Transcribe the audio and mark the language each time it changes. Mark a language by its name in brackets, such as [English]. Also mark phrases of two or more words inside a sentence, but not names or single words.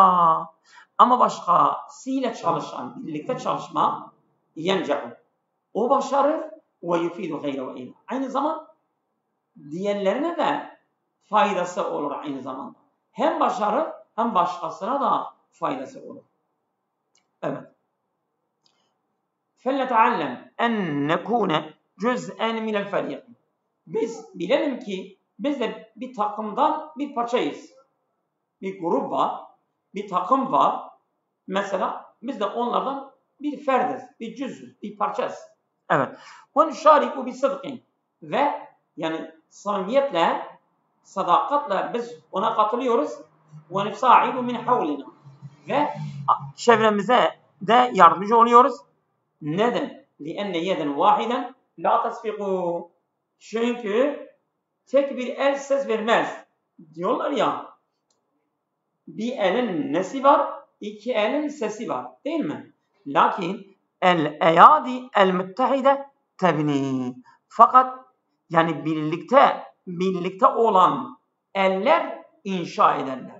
[Turkish] Ama başkasıyla çalışan, birlikte çalışma yencehu. O başarır ve [Arabic] يفيد غيره أيضا. [Turkish] Aynı zaman diğerlerine de faydası olur aynı zamanda. Hem başarır hem başkasına da faydası olur. Evet. [Arabic] فَلْنَتَعَلَّمْ اَنْ نَكُونَ جُزْءًا مِنَ الْفَرِيقِ. [Turkish] Biz bilelim ki biz de bir takımdan bir parçayız. Bir grup var, bir takım var. Mesela biz de onlardan bir ferdiz, bir cüzdüz, bir parçayız. Evet. [Arabic] وَنُشَارِكُ بِصِدْقٍ. [Turkish] Ve yani samimiyetle, sadakatle biz ona katılıyoruz. [Arabic] وَنُسَاعِدُ مِنْ حَوْلِنَا. [Turkish] Ve çevremize de yardımcı oluyoruz. Neden? [Arabic] لِأَنَّ يَدًا وَاحِدًا لَا تَسْفِقُوا. [Turkish] Çünkü tek bir el ses vermez. Diyorlar ya, bir elin nesi var? İki elin sesi var. Değil mi? [Arabic] لكن الأيدي المتحدة تبني. [Turkish] Fakat yani birlikte olan eller inşa ederler.